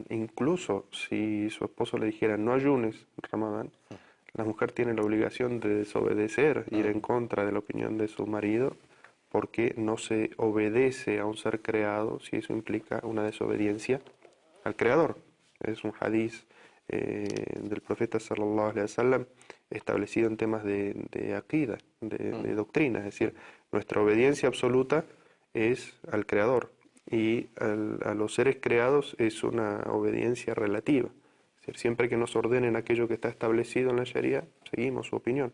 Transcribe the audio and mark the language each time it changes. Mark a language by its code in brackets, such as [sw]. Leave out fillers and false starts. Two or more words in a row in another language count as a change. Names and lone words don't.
[es] Incluso si su esposo le dijera no ayunes Ramadán, la mujer tiene la obligación de desobedecer, ir en contra de la opinión de su marido, porque no se obedece a un ser creado si eso implica una desobediencia al Creador. Es un hadiz del profeta [ar] صلى الله عليه وسلم [es] establecido en temas de aqida, de doctrina, es decir, nuestra obediencia absoluta es al Creador y a los seres creados es una obediencia relativa. Es decir, siempre que nos ordenen aquello que está establecido en la Sharia, seguimos su opinión.